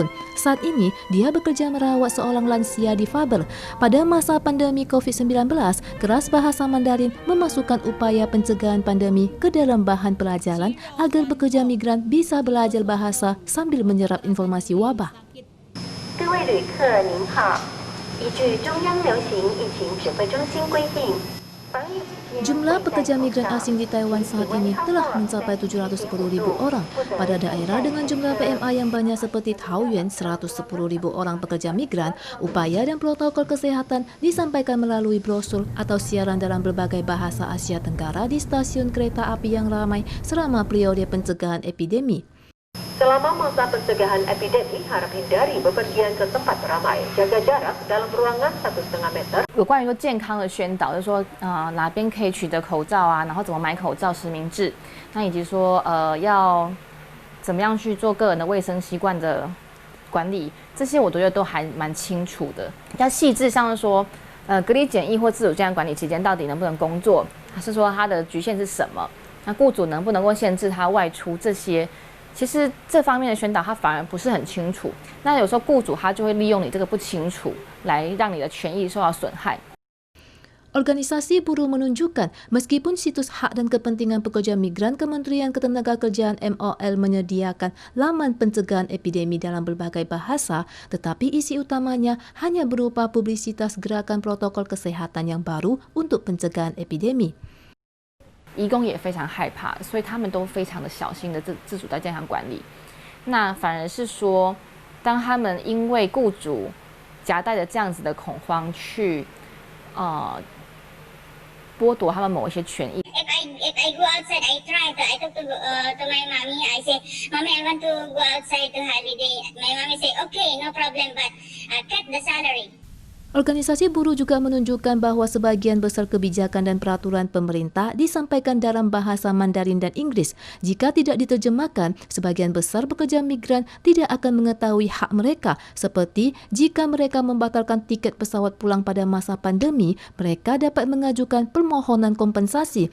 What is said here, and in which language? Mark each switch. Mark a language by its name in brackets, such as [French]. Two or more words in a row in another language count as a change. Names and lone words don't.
[Indonesian] Saat ini, dia bekerja merawat seorang lansia difabel. Pada masa pandemi COVID-19, kelas bahasa Mandarin memasukkan upaya pencegahan pandemi ke dalam bahan pelajaran agar pekerja migran bisa belajar bahasa sambil menyerap informasi wabah. [Chinese] 各位旅客您好，依据中央流行疫情指挥中心规定， [Indonesian] Jumlah pekerja migran asing di Taiwan saat ini telah mencapai 710.000 orang. Pada daerah dengan jumlah PMA yang banyak seperti Taoyuan, 110.000 orang pekerja migran, upaya dan protokol kesehatan disampaikan melalui brosur atau siaran dalam berbagai bahasa Asia Tenggara di stasiun kereta api yang ramai selama periode pencegahan epidemi. Selama masa pencegahan epidemi, harap hindari bepergian ke tempat ramai, jaga jarak dalam ruangan 1,5 meter. [Chinese] 有关于说健康的宣导，就是说哪边可以取得口罩啊，然后怎么买口罩实名制，那以及说要怎么样去做个人的卫生习惯的管理，这些我觉得都还蛮清楚的。比较细致像是说隔离检疫或自主健康管理期间到底能不能工作，还是说它的局限是什么？那雇主能不能够限制他外出这些？ 其实这方面的宣导，它反而不是很清楚。那有时候雇主他就会利用你这个不清楚，来让你的权益受到损害。 [Indonesian] Organisasi buruh menunjukkan, meskipun situs hak dan kepentingan pekerja migran Kementerian Ketenagakerjaan MOL menyediakan laman pencegahan epidemi dalam berbagai bahasa, tetapi isi utamanya hanya berupa publisitas gerakan protokol kesehatan yang baru untuk pencegahan epidemi. [Chinese] 移工也非常害怕，所以他们都非常的小心的自主在健康管理。那反而是说，当他们因为雇主夹带着这样子的恐慌去剥夺他们某一些权益。 [English] If I go outside, I talk to my mommy. I say, Mommy, I want to go outside to holiday. My mommy say, okay, no problem, but cut the salary. [Indonesian] Organisasi buruh juga menunjukkan bahwa sebagian besar kebijakan dan peraturan pemerintah disampaikan dalam bahasa Mandarin dan Inggris. Jika tidak diterjemahkan, sebagian besar pekerja migran tidak akan mengetahui hak mereka. Seperti jika mereka membatalkan tiket pesawat pulang pada masa pandemi, mereka dapat mengajukan permohonan kompensasi.